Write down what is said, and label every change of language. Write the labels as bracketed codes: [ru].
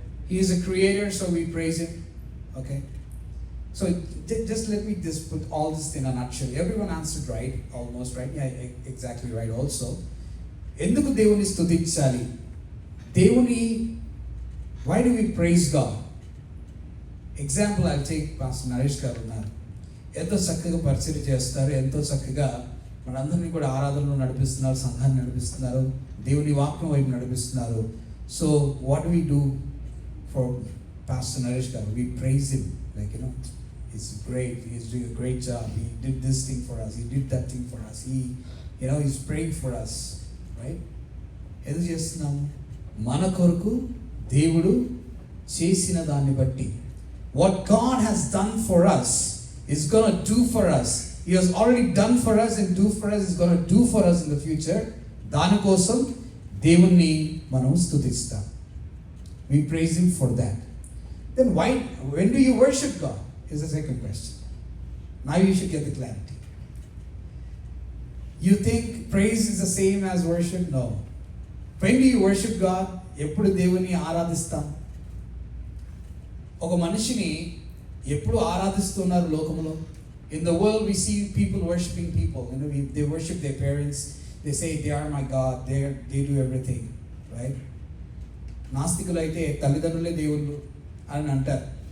[en] He is a creator, so we praise Him. Okay. So just let me just put all this in a nutshell. Everyone answered right, almost right. Yeah, exactly right also. [te] ఎందుకు దేవుని స్తుతించాలి? [en] దేవుని, why do we praise God? Example I take [te] pastor Naresh గారు ఉన్నారు. ఎంతో చక్కగా పరిచయం చేస్తారు, ఎంతో చక్కగా మనందరినీ కూడా ఆరాధనలో నడిపిస్తున్నారు, సంఘాన్ని నడిపిస్తున్నారు, దేవుని వాక్యం వైపు నడిపిస్తున్నారు. [en] So what we do for pastor Naresh garu? We praise him, like you know, it's great, he is doing a great job, he did this thing for us, he did that thing for us, he is praying for us, right? [te] ఎందుకు చేస్తున్నాము? మన కొరకు దేవుడు చేసిన దాన్ని బట్టి, [en] what God has done for us is going to do for us. He has already done for us and do for us, is going to do for us in the future. [te] దానికోసం దేవుణ్ణి మనం స్తుతిస్తాం. [en] We praise him for that. Then when do you worship God is the second question. Now you should get the clarity. You think praise is the same as worship? No. When do you worship God? [te] ఎప్పుడు దేవుని ఆరాధిస్తాం? ఒక మనిషిని ఎప్పుడు ఆరాధిస్తున్నారు లోకంలో? [en] In the world we see people worshiping people. You know, they worship their parents. They say they are my God. They do everything, right? [te] నాస్తికులు అయితే తల్లిదండ్రులే దేవుళ్ళు అని అంటారు.